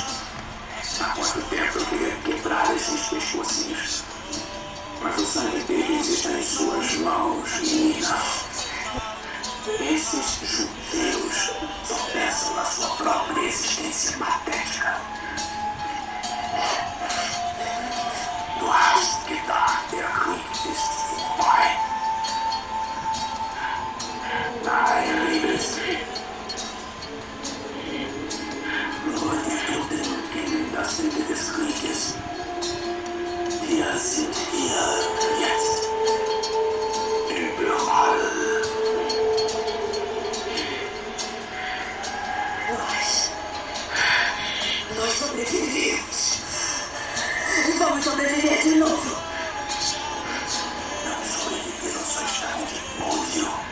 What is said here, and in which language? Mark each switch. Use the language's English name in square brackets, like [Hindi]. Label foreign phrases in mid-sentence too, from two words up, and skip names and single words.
[Portuguese] Há quanto tempo eu queria quebrar esses pescocinhos? Mas o sangue deles está em suas mãos, menina. Esses judeus só pensam na sua própria existência patética. [German] Du hast gedacht, der Krieg ist vorbei. Nein, Liebes. Nur die Toten kennen das Ende des Krieges. Wir sind hier jetzt. Überall. [Portuguese] Nós sobrevivemos. Vamos sobreviver de novo. Não sobreviveram, só estavam de molho.